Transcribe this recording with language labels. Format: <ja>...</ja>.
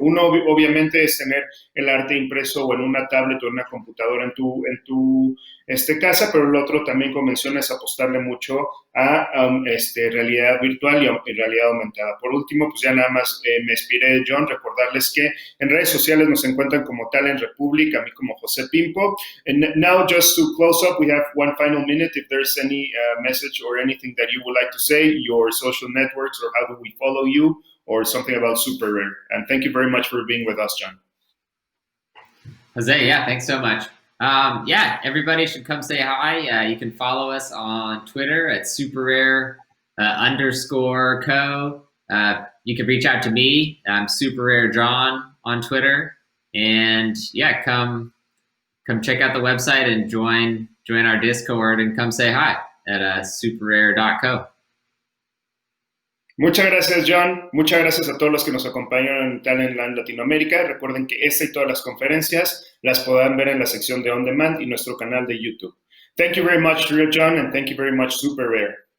<es>Uno, obviamente, es tener el arte impreso o en una tablet o en una computadora en tu casa, pero el otro también, como menciona, es apostarle mucho a realidad virtual y realidad aumentada. Por último, pues ya nada más me expiré de John, recordarles que en redes sociales nos encuentran como Talent Republic, a mí como José Pimpo.</es> <en>And now, just to close up, we have one final minute. If there's any message or anything that you would like to say, your social networks, or how do we follow you, or something about SuperRare. And thank you very much for being with us, John. Jose, yeah, thanks so much. Everybody should come say hi. You can follow us on Twitter at SuperRare _co. You can reach out to me. I'm SuperRare John on Twitter. And yeah, come check out the website and join our Discord and come say hi at superrare.co.</en> <es>Muchas gracias, John. Muchas gracias a todos los que nos acompañan en Talentland Latinoamérica. Recuerden que esta y todas las conferencias las podrán ver en la sección de On Demand y nuestro canal de YouTube.</es> <en>Thank you very much, John, and thank you very much, SuperRare.</en>